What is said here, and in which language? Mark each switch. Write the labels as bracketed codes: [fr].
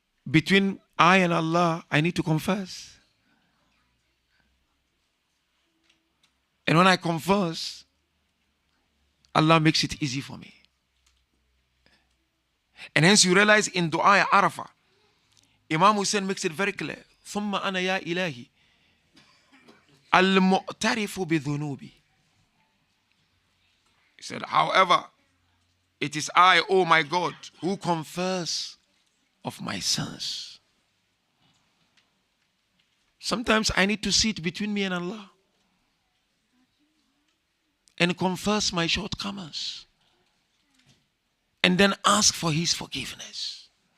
[en] Between I and Allah, I need to confess. And when I confess, Allah makes it easy for me. And hence you realize in Dua Arafah, Imam Husayn makes it very clear. [ar] ثم أنا يا إلهي المعترف بذنوبي. [en] He said, however, it is I, oh my God, who confess of my sins. Sometimes I need to sit between me and Allah and confess my shortcomings and then ask for His forgiveness.